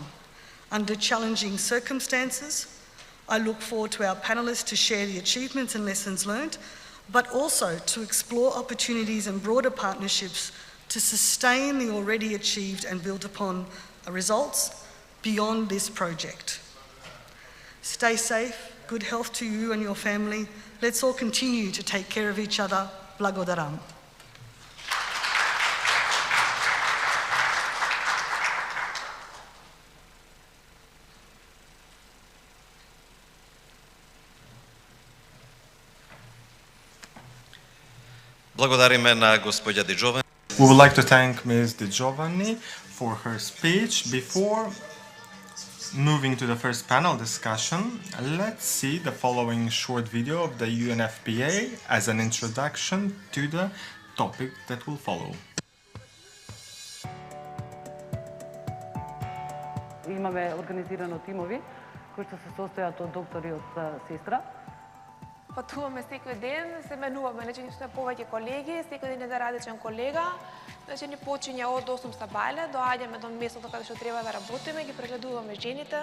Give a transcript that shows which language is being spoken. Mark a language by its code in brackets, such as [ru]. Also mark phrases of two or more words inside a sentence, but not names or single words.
[en] Under challenging circumstances, I look forward to our panellists to share the achievements and lessons learned, but also to explore opportunities and broader partnerships to sustain the already achieved and built upon results beyond this project. Stay safe, good health to you and your family. Let's all continue to take care of each other. [mk] Blagodaram. Благодариме на госпоѓа Ди Джовани. [en] We would like to thank Ms. Di Giovanni for her speech. Before moving to the first panel discussion, let's see the following short video of the UNFPA as an introduction to the topic that will follow. [mk] Имаме организирано тимови кои што се состојат од доктори од сестра. Патуваме секој ден, се менуваме, значи сме повеќе колеги, секој ден е за различен колега. Значи ни почиња од 8 сабајле, доаѓаме до местото каде што треба да работиме, ги прегледуваме жените.